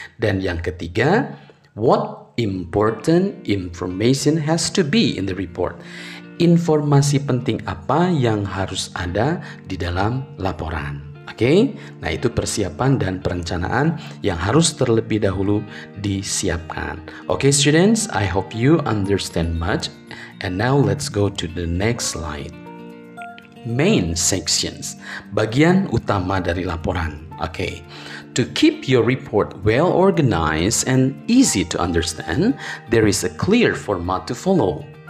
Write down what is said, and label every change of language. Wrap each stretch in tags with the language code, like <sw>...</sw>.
<id>Dan yang ketiga,</id> <en>what important information has to be in the report?</en> <id>Informasi penting apa yang harus ada di dalam laporan? Oke, nah itu persiapan dan perencanaan yang harus terlebih dahulu disiapkan.</id> <en>Oke, students, I hope you understand much. And now let's go to the next slide. Main sections,</en> <id>bagian utama dari laporan.</id> <en>Oke, to keep your report well organized and easy to understand, there is a clear format to follow.</en>